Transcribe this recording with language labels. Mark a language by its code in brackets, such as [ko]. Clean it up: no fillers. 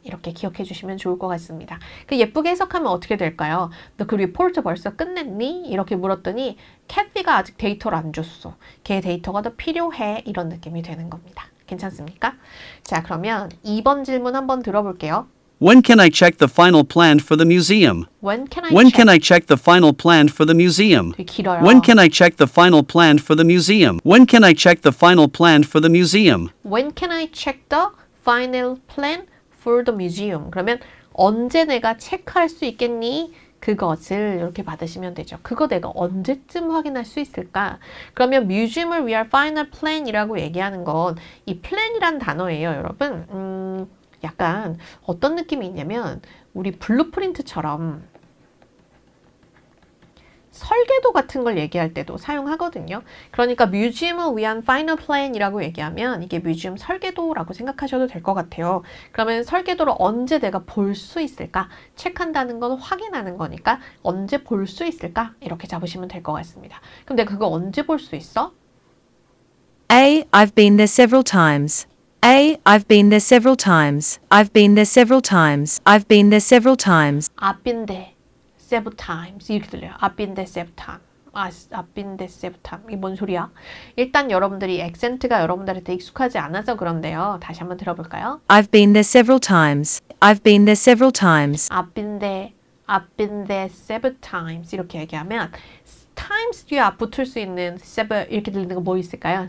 [ko] 이렇게 기억해 주시면 좋을 것 같습니다. 그 예쁘게 해석하면 어떻게 될까요? 너 그 리포트 벌써 끝냈니? 이렇게 물었더니 캐티가 아직 데이터를 안 줬어. 걔 데이터가 더 필요해. 이런 느낌이 되는 겁니다. 괜찮습니까? 자, 그러면 2번 질문 한번 들어볼게요. [en] When can I check the final plan for the museum? When can I When check? can I check the final plan for the museum? [ko] 되게 길어요. [en] When can I check the final plan for the museum? When can I check the final plan for the museum? When can I check the final plan for the museum? [ko] 그러면 언제 내가 체크할 수 있겠니? 그것을 이렇게 받으시면 되죠. 그거 내가 언제쯤 확인할 수 있을까? 그러면 뮤지엄을 위한 final plan이라고 얘기하는 건 이 plan이란 단어예요, 여러분. 약간 어떤 느낌이 있냐면 우리 블루프린트처럼 설계도 같은 걸 얘기할 때도 사용하거든요. 그러니까 뮤지엄을 위한 파이널 플랜이라고 얘기하면 이게 뮤지엄 설계도라고 생각하셔도 될 것 같아요. 그러면 설계도를 언제 내가 볼 수 있을까? 체크한다는 건 확인하는 거니까 언제 볼 수 있을까? 이렇게 잡으시면 될 것 같습니다. 그럼 내가 그거 언제 볼 수 있어? [en] A. I've been there several times. A. I've been there several times. I've been there several times. I've been there several times. I've been there several times. [ko] 이렇게 들려요. [en] I've been there several times. I've been there several times. [ko] 이게 뭔 소리야? 일단 여러분들이 액센트가 여러분들한테 익숙하지 않아서 그런데요. 다시 한번 들어볼까요? [en] I've been there several times. I've been there several times. I've been there several times. [ko] 이렇게 얘기하면 times 뒤에 붙을 수 있는 several 이렇게 들리는 거 뭐 있을까요?